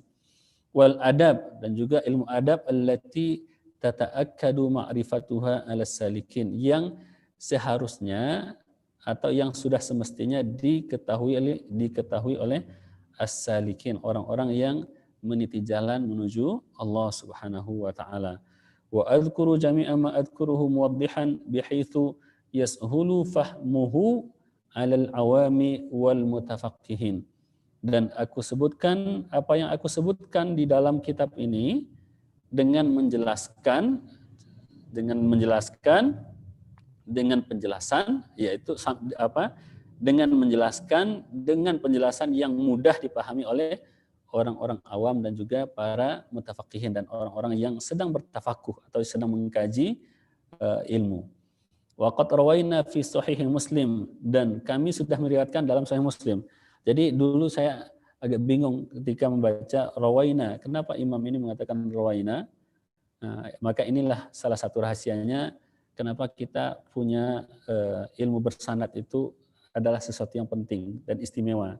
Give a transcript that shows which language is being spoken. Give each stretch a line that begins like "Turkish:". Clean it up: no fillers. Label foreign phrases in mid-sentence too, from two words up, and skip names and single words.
Arabic: والأدب,
Indonesian: dan juga ilmu adab
Arabic: التي تتأكد معرفتها على سالكين,
Indonesian: yang seharusnya atau yang sudah semestinya diketahui oleh as-salikin, orang-orang yang meniti jalan menuju Allah
Arabic: سبحانه وتعالى. وأذكر جميع ما أذكره موضحا بحيث يسهل فهمه على العوام والمتفقهين.
Indonesian: Dan aku sebutkan apa yang aku sebutkan di dalam kitab ini dengan penjelasan, yaitu dengan menjelaskan dengan penjelasan yang mudah dipahami oleh orang-orang awam dan juga para mutafaqihin dan orang-orang yang sedang bertafakuh atau sedang mengkaji ilmu.
Arabic: وقد روينا في صحيح مسلم,
Indonesian: dan kami sudah meriwayatkan dalam sahih Muslim. Jadi dulu saya agak bingung ketika membaca rawaina. Kenapa imam ini mengatakan rawaina? Nah, maka inilah salah satu rahasianya kenapa kita punya ilmu bersanad itu adalah sesuatu yang penting dan istimewa.